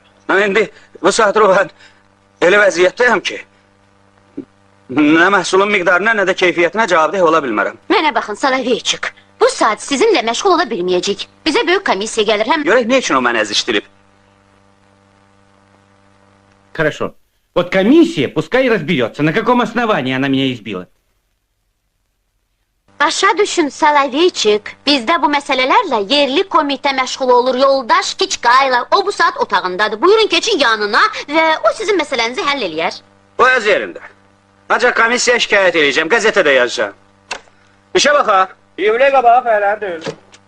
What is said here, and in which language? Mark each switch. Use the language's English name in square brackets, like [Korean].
[Azerbaijani] Mən indi bu saat ruhən elə vəziyyətdəyəm ki, nə məhsulun miqdarına, nə də keyfiyyətinə cavabdeh ola bilmərəm. Mənə baxın Salaveyçik, bu saat sizinlə məşğul ola bilməyəcək. Bizə böyük komissiya gəlir, həm... Görək, ne üçün o məni əzişdirib? [Russian] Хорошо. Вот комиссия пускай разберется, на каком основании она меня избила. [Azerbaijani] Başa düşün Salaveyçik, bizdə bu məsələlərlə yerli komitə məşğul olur, yoldaş Kiçqayla, o bu saat otağındadır. Buyurun keçin yanına və o sizin məsələnizi həll eləyər. O öz yerində. Ancaq komissiya şikayət edəcəm, qəzetədə yazacağım. İşə baxa, yubiley qabağı fəhləri döyülür.